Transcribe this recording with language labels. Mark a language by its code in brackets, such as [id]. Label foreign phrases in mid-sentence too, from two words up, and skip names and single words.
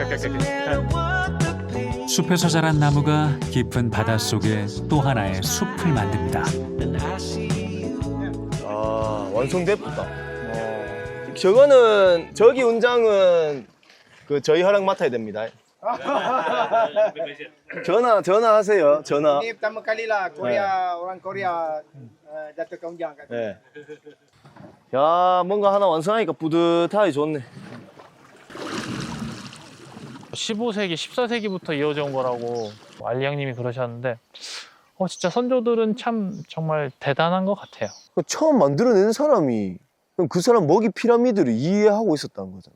[ko] 숲에서 자란 나무가 깊은 바닷속에 또 하나의 숲을 만듭니다. 아 완성됐다. 저거는 저기 운장은 그 저희 허락 맡아야 됩니다. 전화하세요. 전화. [ms] Ini pertama kali lah Korea, orang Korea jatuh ke unjang kat sini. [ko] 네. 야 뭔가 하나 완성하니까 뿌듯하기 좋네. 15세기, 14세기부터 이어져 온 거라고 알리 형님이 그러셨는데 진짜 선조들은 참 정말 대단한 것 같아요. 처음 만들어낸 사람이 그럼 그 사람 먹이 피라미드를 이해하고 있었다는 거잖아요.